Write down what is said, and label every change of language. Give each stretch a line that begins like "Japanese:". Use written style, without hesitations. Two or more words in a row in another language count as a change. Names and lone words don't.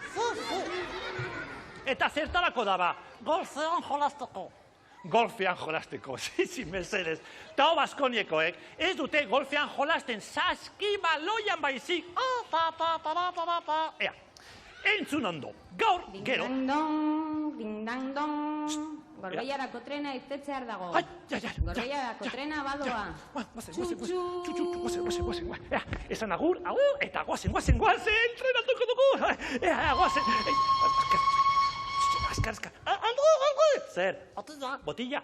Basque: Eta zertarako da ba? Golfean jolasteko. Golfean jolasteko, zizi, mesedez. Tau Baskoniekoek ez dute golfean jolasten saskibaloian baizik. Ea, entzun ondo. Gaur, gero. Ding-dang-dong. Gorbeiarako trena irtetzear dago. Gorbeiarako trena badoa. Guazen. Esan agur, eta guazen, entrenatuko dugu. Guazen. Azkar. Zer? Botilla.